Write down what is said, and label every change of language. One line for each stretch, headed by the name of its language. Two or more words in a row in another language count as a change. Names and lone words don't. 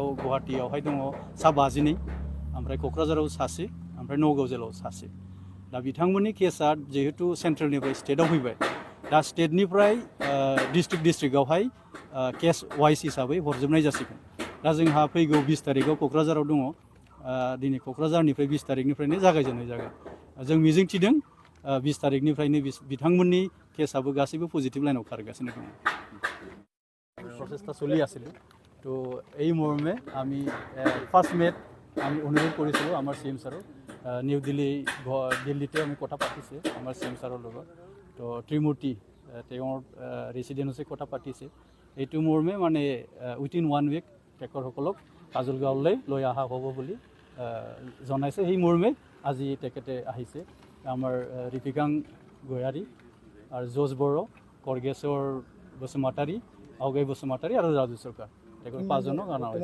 Bodo: गुवाहाटीयावहाय दङ सा 52 ओमफ्राय क'क्राझाराव सासे ओमफ्राय नगाव जेलाव सासे दा बिथांमोननि केसआ जिहेतु सेन्ट्रेलनिफ्राय स्टेटआव फैबाय दा स्टेटनिफ्राय डिस्ट्रिक्टआवहाय
English: case wise
Bodo: हिसाबै हरजोबनाय जासिगोन दा जोंहा फैगौ 20 तारिखआव क'क्राझाराव दङ दिनै क'क्राझारनिफ्राय 20 तारिखनिफ्रायनो जागायजेननाय जागोन जों मिजिंथिदों 20 तारिखनिफ्रायनो बिथांमोननि केसआबो गासैबो पजिटिभ लाइनाव खारगासिनो दङ
Assamese: प्रसेसটা চলি আছিল তো এই মৰ্মে আমি ফাৰ্ষ্ট মেত আমি অনুৰোধ কৰিছিলোঁ আমাৰ CM ছাৰক নিউ দিল্লীতে আমি কথা পাতিছে আমাৰ CM ছাৰৰ লগত তো ত্ৰিমূৰ্তি তেওঁৰ ৰেচিডেন্সে কথা পাতিছে এইটো মৰ্মে মানে
English: within 1 week
Assamese: তেখেতসকলক কাজলগাঁৱলৈ লৈ অহা হ'ব বুলি জনাইছে সেই মৰ্মে আজি তেখেতে আহিছে আমাৰ ৰিপিকাং গয়াৰী আৰু জজ বড়ো কৰগেশ্বৰ বসুমতাৰী আওগাই বসুমতাৰী আৰু ৰাজু চৰকাৰ তেখেত 5 জনক অনা হৈছে